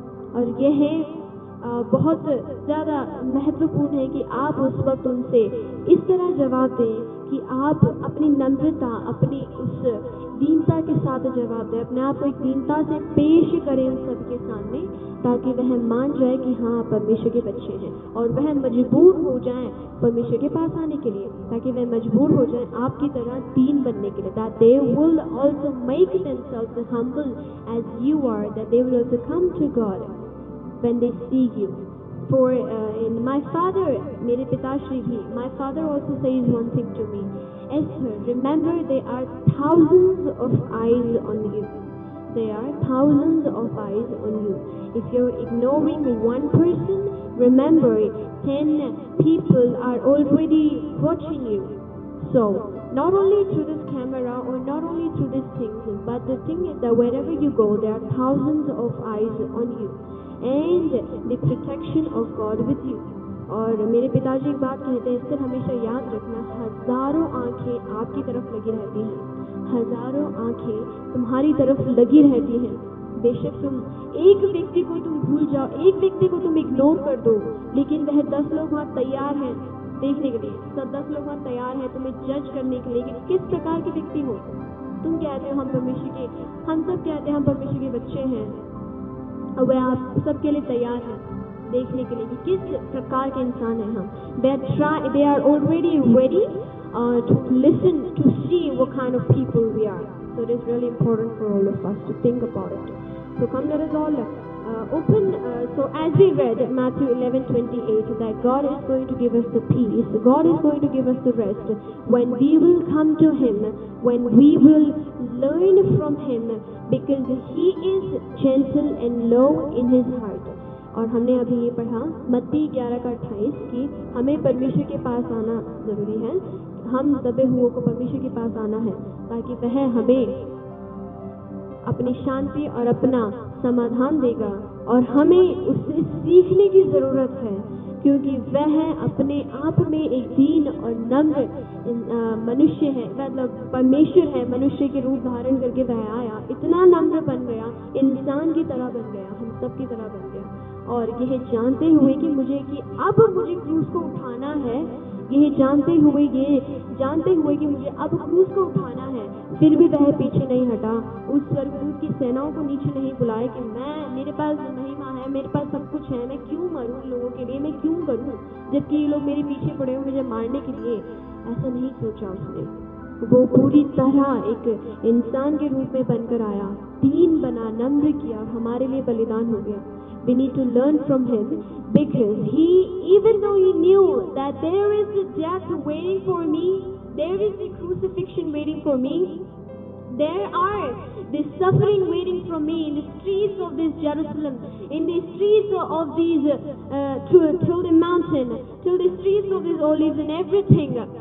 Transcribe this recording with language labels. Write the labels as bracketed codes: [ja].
[hi] और यह बहुत ज़्यादा महत्वपूर्ण है कि आप उस वक्त उनसे इस तरह जवाब दें कि आप अपनी नम्रता, अपनी उस दीनता के साथ जवाब दें, अपने आप को एक दीनता से पेश करें उन सबके सामने, ताकि वह मान जाए कि हाँ, परमेश्वर के बच्चे हैं, और वह मजबूर हो जाएं परमेश्वर के पास आने के लिए, ताकि वह मजबूर हो जाएं आपकी तरह दीन बनने के लिए. [en] That they will also make themselves humble as you are, that they will also come to God when they see you. For in my father, [hi] मेरे पिताश्री भी, [en] my father also says one thing to me, Esther, remember there are thousands of eyes on you. There are thousands of eyes on you. If you're ignoring one person, remember 10 people are already watching you. So, not only through this camera or not only through these things, but the thing is that wherever you go, there are thousands of eyes on you. And the protection of God with you. [hi] और मेरे पिताजी एक बात कहते हैं, इससे हमेशा याद रखना, हजारों आंखें आपकी तरफ लगी रहती हैं, हजारों आंखें तुम्हारी तरफ लगी रहती हैं. बेशक तुम एक व्यक्ति को तुम भूल जाओ, एक व्यक्ति को तुम इग्नोर कर दो, लेकिन वह 10 लोग वहाँ तैयार हैं देखने के लिए, 10 लोग वहाँ तैयार हैं तुम्हें जज करने के लिए कि किस प्रकार के व्यक्ति हो. तुम कहते हो हम सब कहते हैं हम परमेश्वर के बच्चे हैं, और वह आप सबके लिए तैयार हैं देखने के लिए कि किस प्रकार के इंसान हैं हम. [en] They are already ready to listen, to see what kind of people we are. So it is really important for all of us to think about it. So come, let us all open. So as we read Matthew 11:28, that God is going to give us the peace, God is going to give us the rest when we will come to Him, when we will learn from Him, because He is gentle and low in His heart. [hi] और हमने अभी ये पढ़ा मत्ती 11:28 कि हमें परमेश्वर के पास आना ज़रूरी है, हम दबे हुओं को परमेश्वर के पास आना है, ताकि वह हमें अपनी शांति और अपना समाधान देगा. और हमें उससे सीखने की ज़रूरत है, क्योंकि वह अपने आप में एक दीन और नम्र मनुष्य है, मतलब परमेश्वर है, मनुष्य के रूप धारण करके वह आया, इतना नम्र बन गया, इंसान की तरह बन गया, हम सब की तरह बन गया. और यह जानते हुए कि अब मुझे क्रूस को उठाना है, ये जानते हुए कि मुझे अब क्रूस को उठाना है, फिर भी वह पीछे नहीं हटा। उस स्वर्गदूत की सेनाओं को नीचे नहीं बुलाया कि मेरे पास महिमा है, मेरे पास सब कुछ है, मैं क्यों मरूं लोगों के लिए, मैं क्यों करूं जबकि ये लोग मेरे पीछे पड़े हो मुझे मारने के लिए। ऐसा नहीं सोचा उसने। वो पूरी तरह एक इंसान के रूप में बनकर आया, दीन बना, नम्र किया, हमारे लिए बलिदान हो गया। [en] We need to learn from him because even though he knew that there is the death waiting for me, there is the crucifixion waiting for me, there are the suffering waiting for me in the streets of this Jerusalem, in the streets of these till the mountain, till the streets of these olives and everything.